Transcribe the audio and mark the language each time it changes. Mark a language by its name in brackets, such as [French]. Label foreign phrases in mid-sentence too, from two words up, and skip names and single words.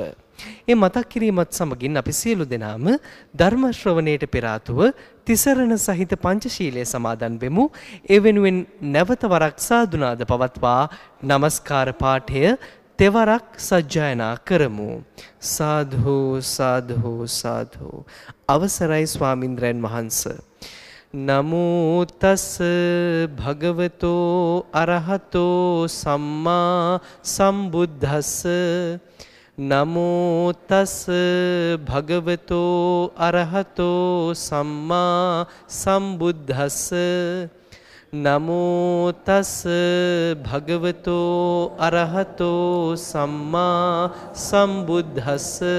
[Sinhala] ඒ මතක් කිරීමත් සමගින් අපි සියලු දෙනාම ධර්ම ශ්‍රවණයට පෙර ආතුව තිසරණ සහිත පංචශීලයේ සමාදන් වෙමු. ඒ වෙනුවෙන් නැවත වරක් සාදුනාද පවත්වා නමස්කාර පාඨය තෙවරක් සජ්ජායනා කරමු. [Pali] සාධු සාධු සාධු. [Sinhala] අවසරයි ස්වාමින්ද්‍රයන් වහන්ස. [Pali] නමෝ තස් භගවතෝ අරහතෝ සම්මා සම්බුද්දස්ස. නමෝ තස් භගවතෝ අරහතෝ සම්මා සම්බුද්දස්ස. නමෝ තස් භගවතෝ අරහතෝ සම්මා සම්බුද්දස්ස.